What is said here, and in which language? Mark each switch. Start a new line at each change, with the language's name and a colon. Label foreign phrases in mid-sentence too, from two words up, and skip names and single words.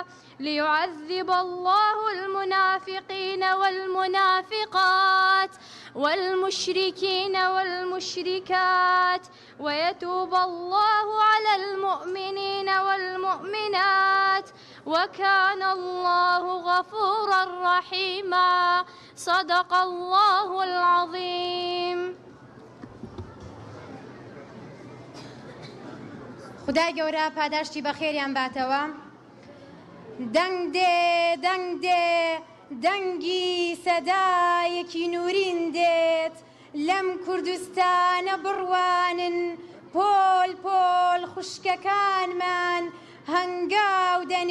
Arabic: ليعذب الله المنافقين والمنافقات والمشركين والمشركات ويتوب الله على المؤمنين والمؤمنات وكان الله غفورا رحيما. صدق الله العظيم.
Central Kurdish: خدای گەورە پاداشتی بەخێریان باتەوە. دەنگ دێ دەنگی سەدایەکی نورین دێت لەم کوردستانە بڕوانن پۆل خوشکەکانمان هەنگاو